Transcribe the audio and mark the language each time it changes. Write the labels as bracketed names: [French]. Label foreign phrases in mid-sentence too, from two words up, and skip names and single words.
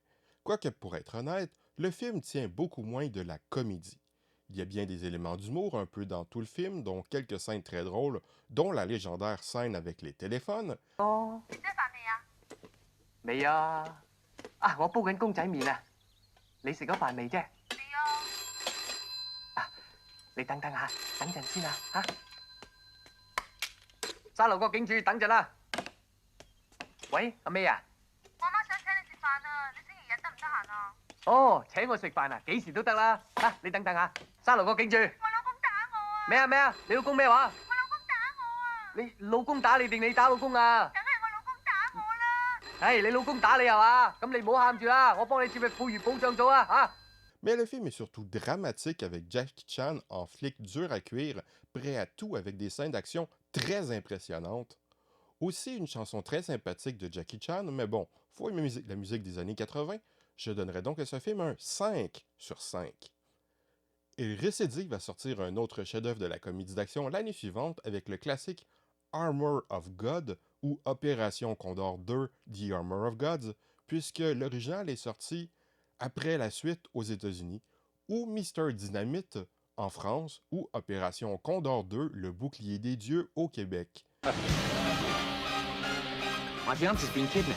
[French] Quoique pour être honnête, le film tient beaucoup moins de la comédie. Il y a bien des éléments d'humour un peu dans tout le film, dont quelques scènes très drôles, dont la légendaire scène avec les téléphones. [Cantonese] Oh. 未啊！啊，我煲緊公仔麵啊！你食咗飯未啫？未啊！啊，你等等下，等陣先啊嚇！沙路角警署，等陣啦。喂，阿 May 啊？我阿媽想請你食飯啊，你星期日得唔得閒啊？哦，請我食飯啊，幾時都得啦。嚇，你等等下，沙路角警署。我老公打我啊！咩啊咩啊？你老公咩話？我老公打我啊！你老公打你定你打老公啊？ Hey, 你老公打你係嘛？咁你唔好喊住啦，我幫你接去婦孺保障組啊嚇！ [French] Mais le film est surtout dramatique avec Jackie Chan en flic dur à cuire, prêt à tout avec des scènes d'action très impressionnantes. Aussi une chanson très sympathique de Jackie Chan, mais bon, faut aimer la musique des années 80, je donnerais donc à ce film un 5 sur 5. Il récidive à sortir un autre chef-d'œuvre de la comédie d'action l'année suivante avec le classique Armor of God ou Opération Condor 2 The Armor of Gods, puisque l'original est sorti après la suite aux États-Unis, ou Mr. Dynamite en France, ou Opération Condor 2 Le Bouclier des Dieux au Québec. [English] My fiance's been kidnapped.